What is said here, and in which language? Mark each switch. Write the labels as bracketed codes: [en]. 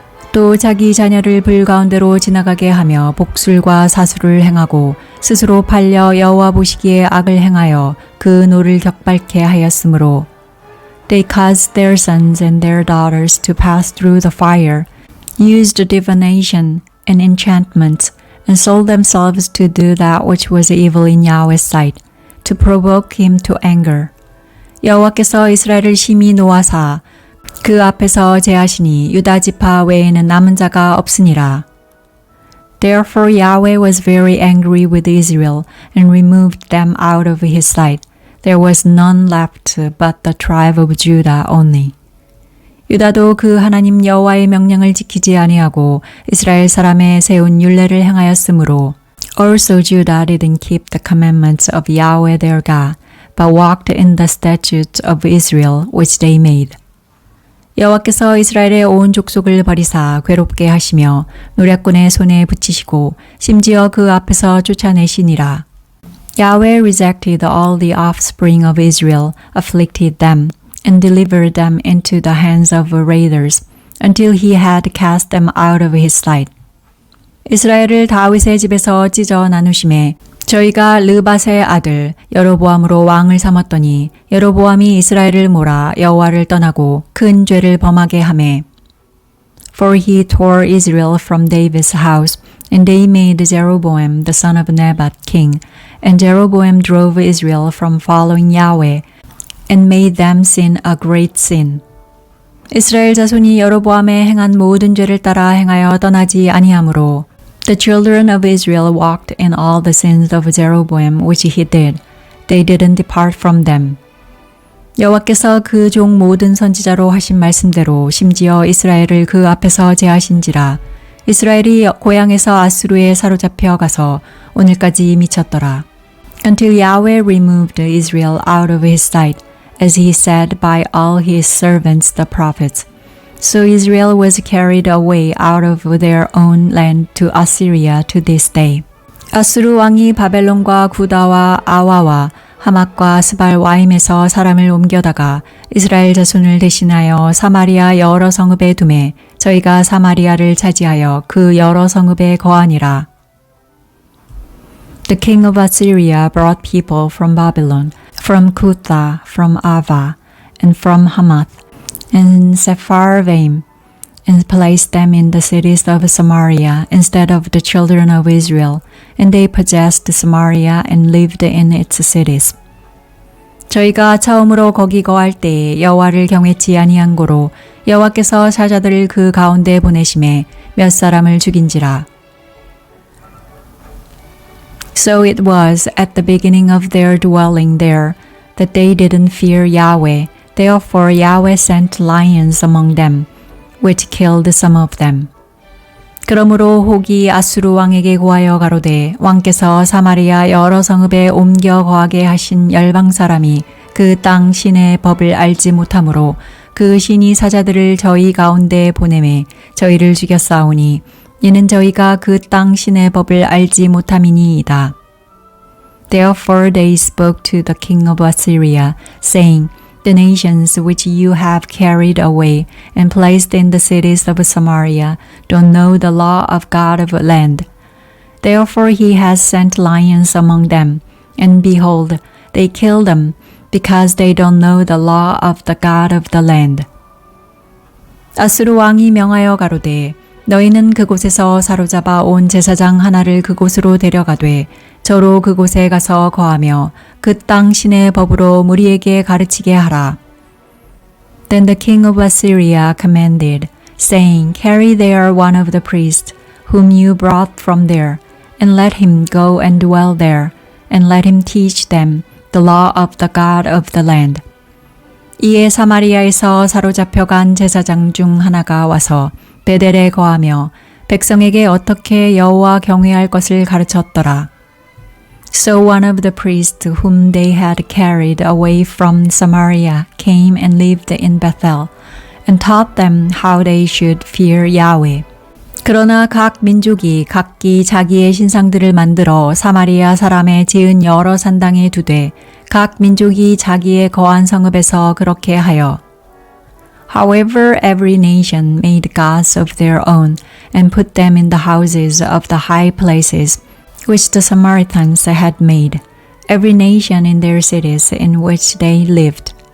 [ko] 또 자기 자녀를 불 가운데로 지나가게 하며 복술과 사술을 행하고 스스로 팔려 여호와 보시기에 악을 행하여 그 노를 격발케 하였으므로 [en] They caused their sons and their daughters to pass through the fire, used divination and enchantment, and sold themselves to do that which was evil in Yahweh's sight, to provoke him to anger. [ko] 여호와께서 이스라엘을 심히 노하사 그 앞에서 제하시니 유다 지파 외에는 남은 자가 없으니라. [en] Therefore Yahweh was very angry with Israel and removed them out of his sight. There was none left but the tribe of Judah only. [ko] 유다도 그 하나님 여호와의 명령을 지키지 아니하고 이스라엘 사람의 세운 율례를 행하였으므로 [en] Also Judah didn't keep the commandments of Yahweh their God, but walked in the statutes of Israel which they made. [ko] 여호와께서 이스라엘의 온 족속을 버리사 괴롭게 하시며 노략군의 손에 붙이시고 심지어 그 앞에서 쫓아내시니라. [en] Yahweh rejected all the offspring of Israel, afflicted them, and delivered them into the hands of raiders, until he had cast them out of his sight. [ko] 이스라엘을 다윗의 집에서 찢어 나누심에 저희가 르밧의 아들 여로보암으로 왕을 삼았더니 여로보암이 이스라엘을 몰아 여호와를 떠나고 큰 죄를 범하게 하매 [en] For he tore Israel from David's house, and they made Jeroboam the son of Nebat king, and Jeroboam drove Israel from following Yahweh, and made them sin a great sin. [ko] 이스라엘 자손이 여로보암의 행한 모든 죄를 따라 행하여 떠나지 아니하므로 [en] The children of Israel walked in all the sins of Jeroboam which he did. They didn't depart from them. [ko] 여호와께서 그 종 모든 선지자로 하신 말씀대로 심지어 이스라엘을 그 앞에서 제하신지라. 이스라엘이 고향에서 아수르에 사로잡혀 가서 오늘까지 미쳤더라. [en] Until Yahweh removed Israel out of his sight, as he said by all his servants the prophets. So Israel was carried away out of their own land to Assyria to this day. [ko] 아수르 왕이 바벨론과 구다와 아와와 하맛과 스발와임에서 사람을 옮겨다가 이스라엘 자손을 대신하여 사마리아 여러 성읍에 두매 저희가 사마리아를 차지하여 그 여러 성읍에 거하니라. [en] The king of Assyria brought people from Babylon, from Cutha, from Ava, and from Hamath, and Sepharvaim, and placed them in the cities of Samaria instead of the children of Israel, and they possessed Samaria and lived in its cities. [ko] 저희가 처음으로 거기 거할 때에 여호와를 경외치 아니한 고로 여호와께서 사자들을 그 가운데 보내심에 몇 사람을 죽인지라. [en] So it was at the beginning of their dwelling there that they didn't fear Yahweh. Therefore Yahweh sent lions among them, which killed some of them. [ko] 그러므로 혹이 아수르 왕에게 고하여 가로되 왕께서 사마리아 여러 성읍에 옮겨 거하게 하신 열방 사람이 그 땅 신의 법을 알지 못하므로 그 신이 사자들을 저희 가운데 보내매 저희를 죽였사오니 이는 저희가 그 땅 신의 법을 알지 못함이니이다. [en] Therefore they spoke to the king of Assyria, saying, the nations which you have carried away and placed in the cities of Samaria don't know the law of God of the land. Therefore he has sent lions among them, and behold, they kill them, because they don't know the law of the God of the land. [ko] 아수르 왕이 명하여 가로되 너희는 그곳에서 사로잡아 온 제사장 하나를 그곳으로 데려가되 저로 그곳에 가서 거하며 그 땅 신의 법으로 무리에게 가르치게 하라. [en] Then the king of Assyria commanded, saying, Carry there one of the priests, whom you brought from there, and let him go and dwell there, and let him teach them the law of the God of the land. [ko] 이에 사마리아에서 사로잡혀간 제사장 중 하나가 와서 베델에 거하며 백성에게 어떻게 여호와 경외할 것을 가르쳤더라. [en] So one of the priests whom they had carried away from Samaria came and lived in Bethel, and taught them how they should fear Yahweh. [ko] 그러나 각 민족이 각기 자기의 신상들을 만들어 사마리아 사람의 지은 여러 산당에 두되 각 민족이 자기의 거한 성읍에서 그렇게 하여 [en] However, every nation made gods of their own and put them in the houses of the high places which the Samaritans had made, every nation in their cities in which they lived.